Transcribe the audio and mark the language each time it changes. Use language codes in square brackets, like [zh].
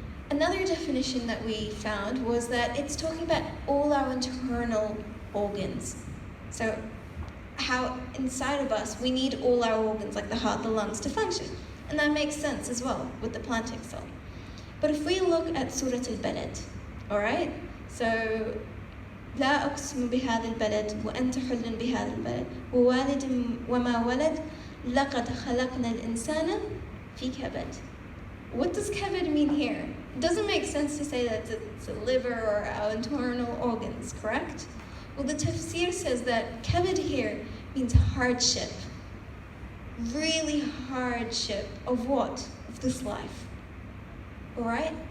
[en] Another definition that we found was that it's talking about all our internal organs. So how inside of us, we need all our organs, like the heart, the lungs, to function. And that makes sense as well with the plantic cell. But if we look at Surah Al-Balad, all right? [ar] So, لا أقسم بهذا البلد وأنت حل بهذا البلد ووالد وما ولد لقد خلقنا الإنسان في كبد. [en] What does kabad mean here? It doesn't make sense to say that it's a liver or our internal organs, correct? Well, the tafsir says that kabad here means hardship. Really hardship of what? Of this life. Alright?